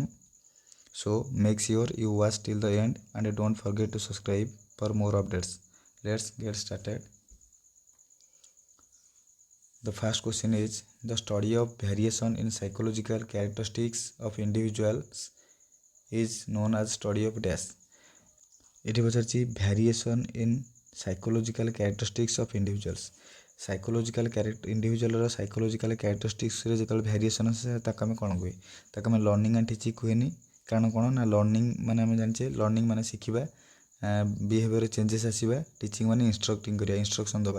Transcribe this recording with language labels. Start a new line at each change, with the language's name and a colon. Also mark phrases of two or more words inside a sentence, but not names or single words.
English: So make sure you watch till the end and don't forget to subscribe for more updates. Let's get started. The first question is, the study of variation in psychological characteristics of individuals is known as study of dash.
Odia: ଏଠି ପଚାରିଛି
English: variation in psychological characteristics of individuals. individual's psychological characteristics
Odia: ଯେତେବେଳେ ଭ୍ୟାରିଏସନ୍ ଆସେ ତାକୁ ଆମେ କ'ଣ କୁହେ? ତାକୁ ଆମେ
English: learning and teaching
Odia: କୁହେନି। କାରଣ କ'ଣ ନା ଲର୍ଣ୍ଣିଂ ମାନେ ଆମେ ଜାଣିଛେ ଲର୍ଣ୍ଣିଂ ମାନେ ଶିଖିବା,
English: behaviour changes
Odia: ଆସିବା, ଟିଚିଂ ମାନେ ଇନଷ୍ଟ୍ରକ୍ଟିଂ କରିବା, ଇନଷ୍ଟ୍ରକ୍ସନ୍ ଦେବା।